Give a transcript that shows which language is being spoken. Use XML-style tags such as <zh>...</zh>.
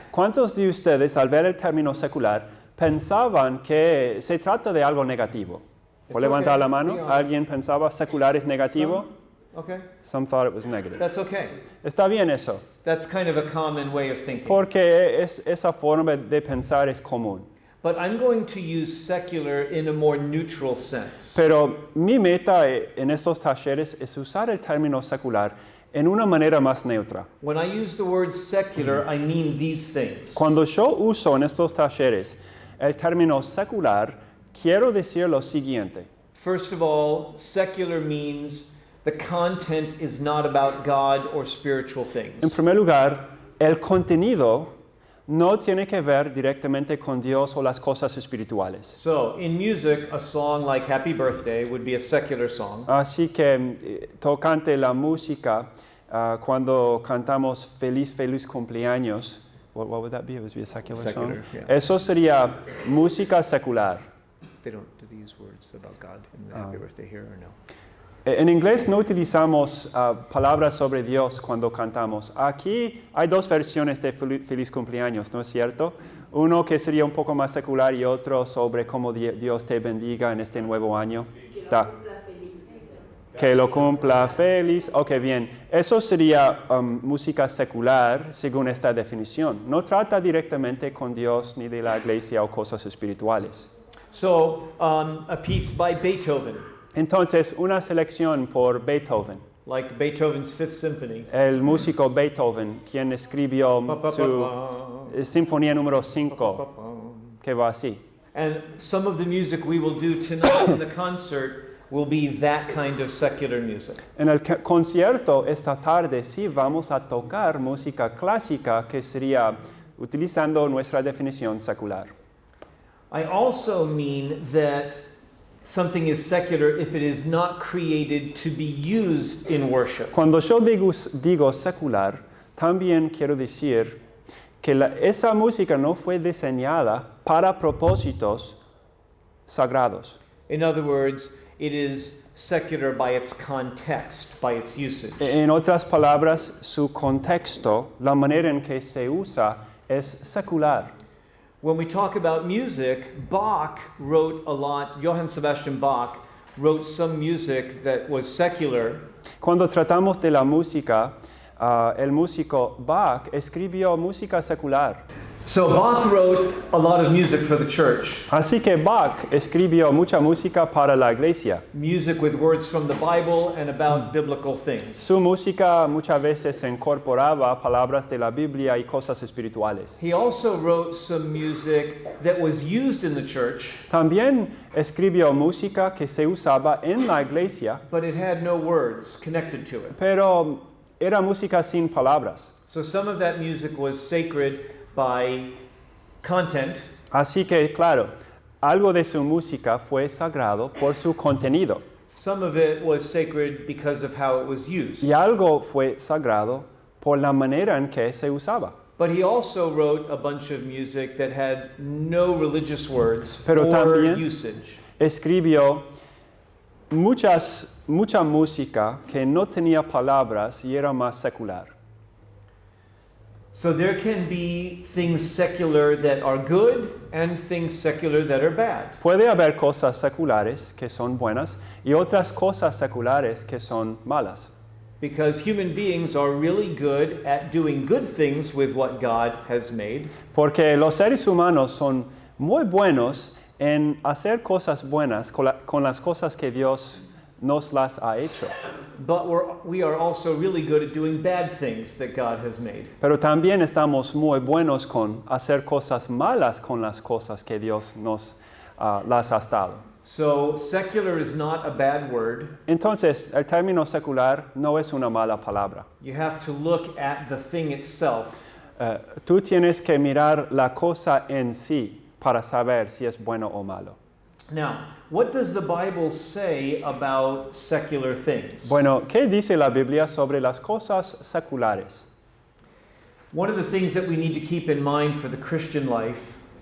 <es>¿Cuántos de ustedes al ver el término secular pensaban que se trata de algo negativo? ¿Por</es> <en>It's</en> <es>levantar</es> <en>okay,</en> <es>la</es> <en>be</en> <es>mano?</es> <en>honest.</en> <es>¿Alguien pensaba secular es negativo?</es> <en>Okay, Some thought it was negative. that's okay.</en> <es>Está bien eso,</es> <en>That's kind of a common way of thinking.</en> <es>porque esa forma de pensar es común.</es> <en>But I'm going to use secular in a more neutral sense.</en> <es>Pero mi meta en estos talleres es usar el término secular en una manera más neutra.</es> <en>When I use the word secular, I mean these things.</en> <es>Cuando yo uso en estos talleres el término secular, quiero decir lo siguiente.</es> <en>First of all, secular means the content is not about God or spiritual</en> <es>En</es> <en>things.</en> <es>primer lugar, el contenido no tiene que ver directamente con Dios o las cosas espirituales.</es> <en>So, in music, a song like Happy Birthday would be a secular song.</en> <es>Así que tocante la música, cuando cantamos feliz cumpleaños,</es> <en>what would that be? It would be a secular Secular, song. yeah.</en> <es>Eso sería música secular.</es> <en>Do they use words about God in the Happy Birthday here or no?</en> <es>En inglés no utilizamos palabras sobre Dios cuando cantamos. Aquí hay dos versiones de feliz cumpleaños, ¿no es cierto? Uno que sería un poco más secular y otro sobre cómo Dios te bendiga en este nuevo año. Que lo cumpla feliz. Ok, bien. Eso sería música secular según esta definición. No trata directamente con Dios ni de la iglesia o cosas espirituales.</es> <en>So, a piece by Beethoven,</en> <es>Entonces, una selección por Beethoven.</es> <en>like Beethoven's Fifth Symphony.</en> <es>El músico Beethoven, quien escribió su Sinfonía número 5, que va así.</es> <en>And some of the music we will do tonight in the concert will be that kind of secular music.</en> <es>En el concierto esta tarde sí vamos a tocar música clásica, que sería utilizando nuestra definición secular.</es> <en>I also mean that something is secular if it is not created to be used in worship.</en> <es>Cuando yo digo secular, también quiero decir que esa música no fue diseñada para propósitos sagrados.</es> <en>In other words, it is secular by its context, by its usage.</en> <es>En otras palabras, su contexto, la manera en que se usa, es secular.</es> <en>When we talk about music, Bach wrote a lot, Johann Sebastian Bach wrote some music that was secular.</en> <es>Cuando tratamos de la música, el músico Bach escribió música secular.</es> <en>So Bach wrote a lot of music for the church.</en> <es>Así que Bach escribió mucha música para la iglesia.</es> <en>Music with words from the Bible and about biblical things.</en> <es>Su música muchas veces incorporaba palabras de la Biblia y cosas espirituales.</es> <en>He also wrote some music that was used in the church,</en> <es>También escribió música que se usaba en la iglesia,</es> <en>but it had no words connected to it.</en> <es>pero era música sin palabras.</es> <en>So some of that music was sacred by content,</en> <es>Así que, claro, algo de su música fue sagrado por su contenido</es> <en>some of it was sacred because of how it was used.</en> <es>y algo fue sagrado por la manera en que se usaba.</es> <en>But he also wrote a bunch of music that had no religious words</en> <es>Pero</es> <en>or</en> <es>también</es> <en>usage.</en> <es>escribió mucha música que no tenía palabras y era más secular.</es> <en>So there can be things secular that are good and things secular that are bad.</en> <es>Puede haber cosas seculares que son buenas y otras cosas seculares que son malas.</es> <en>Because human beings are really good at doing good things with what God has made.</en> <es>Porque los seres humanos son muy buenos en hacer cosas buenas con las cosas que Dios nos las ha hecho.</es> <en>But we are also really good at doing bad things that God has made.</en> <es>Pero también estamos muy buenos con hacer cosas malas con las cosas que Dios nos las ha dado.</es> <en>So secular is not a bad word.</en> <es>Entonces, el término secular no es una mala palabra.</es> <en>You have to look at the thing itself.</en> <es>Tú tienes que mirar la cosa en sí para saber si es bueno o malo.</es> <en>Now, what does the Bible say about secular things?</en> <es>Bueno, ¿qué dice la Biblia sobre las cosas seculares?</es> <en>One of the things that we need to keep in mind for the Christian life</en>